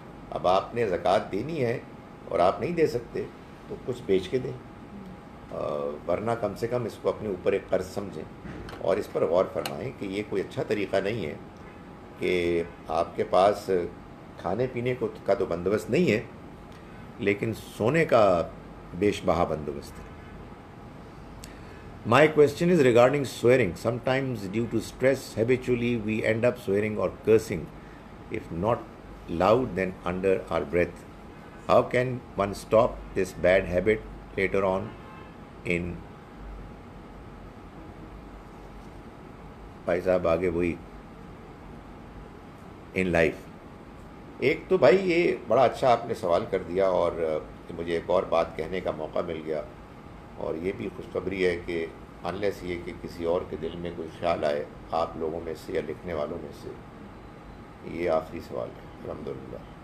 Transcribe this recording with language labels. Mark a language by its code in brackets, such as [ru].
[ur] اب آپ نے زکوٰۃ دینی ہے اور آپ نہیں دے سکتے تو کچھ بیچ کے دیں، ورنہ کم سے کم اس کو اپنے اوپر ایک قرض سمجھیں اور اس پر غور فرمائیں کہ یہ کوئی اچھا طریقہ نہیں ہے کہ آپ کے پاس کھانے پینے کا تو بندوبست نہیں ہے لیکن سونے کا بیش بہا بندوبست ہے. [en] My question is regarding swearing. Sometimes due to stress, habitually we end up swearing or cursing, if not loud then under our breath. How can one stop this bad habit later on in [ur] بھائی صاحب آگے وہی [en] in life؟ [ur] ایک تو بھائی یہ بڑا اچھا آپ نے سوال کر دیا اور مجھے ایک اور بات کہنے کا موقع مل گیا، اور یہ بھی خوشخبری ہے کہ انلیس یہ کہ کسی اور کے دل میں کوئی خیال آئے آپ لوگوں میں سے یا لکھنے والوں میں سے، یہ آخری سوال ہے الحمدللہ.